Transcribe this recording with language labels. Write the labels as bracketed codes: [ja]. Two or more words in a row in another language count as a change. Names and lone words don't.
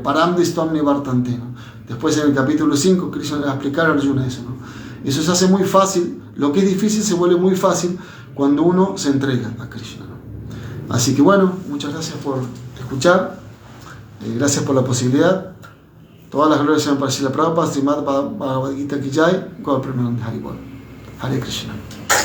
[sa] परम्दिस्तम् निवर्तन्ते, [es] ¿no? Después en el capítulo 5, Krishna le va a explicar a Arjuna eso, ¿no? Eso se hace muy fácil. Lo que es difícil se vuelve muy fácil cuando uno se entrega a Krishna, ¿no? Así que bueno, muchas gracias por escuchar. Gracias por la posibilidad. Todas las glorias sean para Srila Prabhupada, [hi] श्रीमद् भगवद् गीता की जय, गौर प्रेमानन्द हरि बोल। हरे कृष्ण.